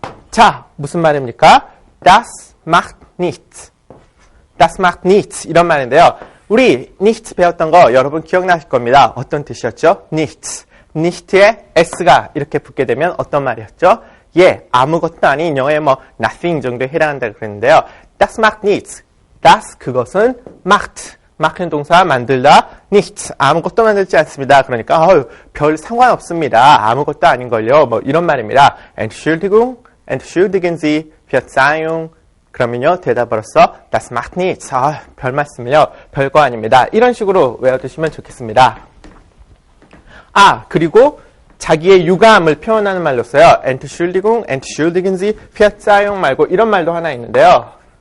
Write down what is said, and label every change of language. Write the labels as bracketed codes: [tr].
[ko] 자, 무슨 말입니까? [de] Das macht nichts. Das macht nichts. [ko] 이런 말인데요. 우리 nichts 배웠던 거 여러분 기억나실 겁니다. 어떤 뜻이었죠? nichts. nicht에 s가 이렇게 붙게 되면 어떤 말이었죠? 아무것도 아닌 영어에 nothing 정도에 해당한다고 그랬는데요. [de] Das macht nichts. Das [ko] 그것은 [de] macht. [ko] macht는 동사 만들다. [de] nichts. [ko] 아무것도 만들지 않습니다. 그러니까 별 상관없습니다. 아무것도 아닌걸요. 이런 말입니다. [de] Entschuldigen Sie, Verzeihung. [ko] 그러면요, 대답으로서 [de] Das macht nichts. [ko] 별 말씀을요, 별거 아닙니다. 이런 식으로 외워두시면 좋겠습니다. 그리고 자기의 유감을 표현하는 말로써요. [de] Entschuldigung, Entschuldigen Sie, Verzeihung [ko] 말고 이런 말도 하나 있는데요.